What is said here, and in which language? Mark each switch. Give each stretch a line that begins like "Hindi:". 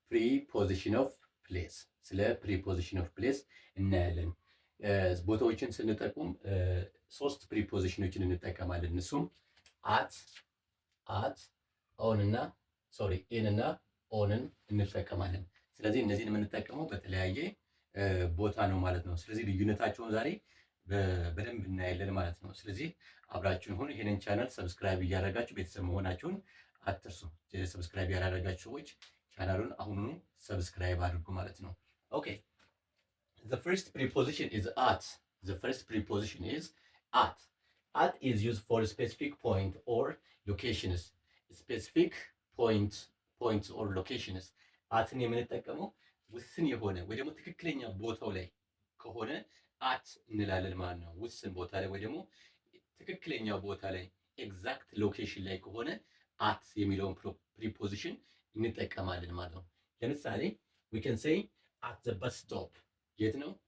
Amharic: ፕሪፖዚሽን ኦፍ ፕሌስ ስለ ፕሪፖዚሽን ኦፍ ፕሌስ እናያለን። ቦታዎችን ስንጠቁም ሶስት ፕሪፖዚሽኖችን እንጠቀማለን። እሱም አት ኦን እና ኢን እና ኦንን እንጠቀማለን። ስለዚህ እነዚህን የምንጠቀመው በተለያየ ቦታ ነው ማለት ነው። ስለዚህ ልዩነታቸውን ዛሬ በደንብ እናያለን ማለት ነው። ስለዚህ አብራችሁን ሁኑ። ይህንን ቻናል ሰብስክራይብ እያደረጋችሁ ቤተሰብ መሆናችሁን አትርሱ። ሰብስክራይብ ያላደረጋችሁ ሰዎች ቻናሉን አሁኑኑ ሰብስክራይብ አድርጉ ማለት ነው። ኦኬ
English: the first preposition is at. The first preposition is at. At is used for specific point or locations. Specific points or locations.
Amharic: አትን የምንጠቀመው ውስን የሆነ ወይ ደግሞ ትክክለኛ ቦታው ላይ ከሆነ አት እንላለን ማለት ነው። ውስን ቦታ ላይ ወይ ደግሞ ትክክለኛ ቦታ ላይ ኤግዛክት ሎኬሽን ላይ ከሆነ አት የሚለውን ፕሪፖዚሽን እንጠቀማለን ማለት ነው። ለምሳሌ
English: we can say at the bus stop።
Amharic: የት ነው?